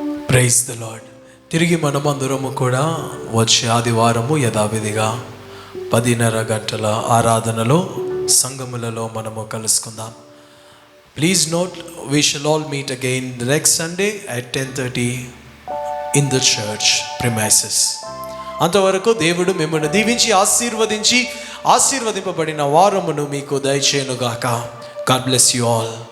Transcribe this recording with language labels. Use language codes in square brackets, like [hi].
[en] Praise the Lord. [te] తిరిగి మనమందరము కూడా వచ్చే ఆదివారము యథావిధిగా 10:30 గంటల ఆరాధనలో సంఘములలో మనము కలుసుకుందాం. [en] Please note, we shall all meet again the next Sunday at 10:30 in the church premises. [te] అంతవరకు దేవుడు మిమ్మల్ని దీవించి ఆశీర్వదింపబడిన వారమును మీకు దయచేయునుగాక. [en] God bless you all.